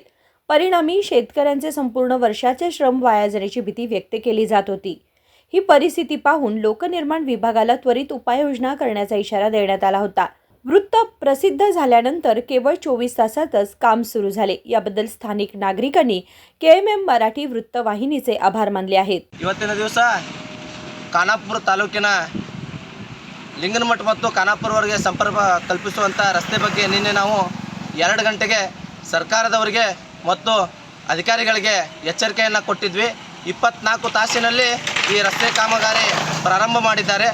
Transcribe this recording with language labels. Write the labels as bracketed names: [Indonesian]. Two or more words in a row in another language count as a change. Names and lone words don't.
[Marathi] परिणामी शेतकऱ्यांचे संपूर्ण वर्षाचे श्रम वाया जाण्याची भीती व्यक्त केली जात होती। ही परिस्थिती पाहून लोकनिर्माण विभागाला त्वरित उपाययोजना करण्याचा इशारा देण्यात आला होता। वृत्त प्रसिद्ध झाल्यानंतर केवळ 24 तासातच काम सुरू झाले। याबद्दल स्थानिक नागरिकांनी KMM मराठी वृत्तवाहिनीचे आभार मानले आहेत। [Kannada] ಇವತ್ತಿನ ದಿವಸ ಖಾನಾಪುರ ತಾಲೂಕಿನ ಲಿಂಗನಮಠ ಮತ್ತು ಖಾನಾಪುರವರೆಗೆ ಸಂಪರ್ಕ ಕಲ್ಪಿಸುವಂತ ರಸ್ತೆ ಬಗ್ಗೆ ನಿನ್ನೆ ನಾವು 2 ಗಂಟೆಗೆ ಸರ್ಕಾರದವರಿಗೆ ಮತ್ತು ಅಧಿಕಾರಿಗಳಿಗೆ ಎಚ್ಚರಿಕೆಯನ್ನು ಕೊಟ್ಟಿದ್ವಿ। 24 ತಾಸಿನಲ್ಲಿ ಈ ರಸ್ತೆ ಕಾಮಗಾರಿ ಪ್ರಾರಂಭ ಮಾಡಿದ್ದಾರೆ।